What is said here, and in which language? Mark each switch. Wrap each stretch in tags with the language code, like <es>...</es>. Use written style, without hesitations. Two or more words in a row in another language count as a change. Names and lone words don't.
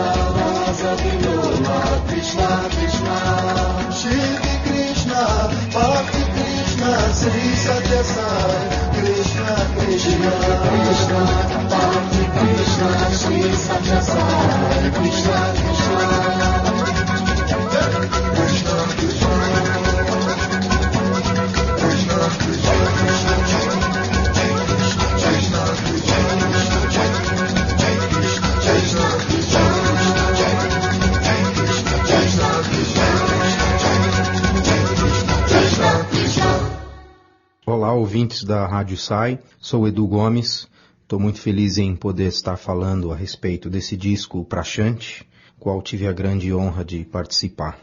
<sa>Rasa Vilula, Krishna, Krishna, Shiva Krishna, Bhakti Krishna, Sri Satya Sai, Krishna, Krishna, Krishna, Bhakti Krishna, Sri Satya Sai, Krishna, Krishna, Krishna, Krishna, Krishna, Krishna,</sa> <pt>Olá, ouvintes da Rádio Sai, sou Edu Gomes, estou muito feliz em poder estar falando a respeito desse disco Prashant, qual tive a grande honra de participar.</pt>